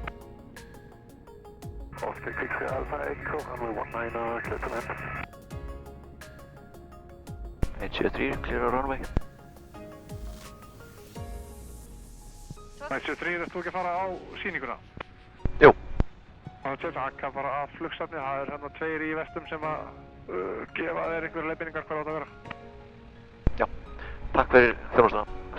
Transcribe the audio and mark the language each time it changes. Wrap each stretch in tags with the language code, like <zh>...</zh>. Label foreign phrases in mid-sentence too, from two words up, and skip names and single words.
<en>Oscar X-ray Alpha Echo, runway 19er, clear to land. 173, clear á runway.</en> <is>173, ertu ekki að fara á sýninguna? Jú. Það kann fara að Flugsafni, það hérna 2 í vestum sem að gefa þér einhverja leiðbeiningar hvað átt að vera. Já, takk fyrir þjónustuna.</is>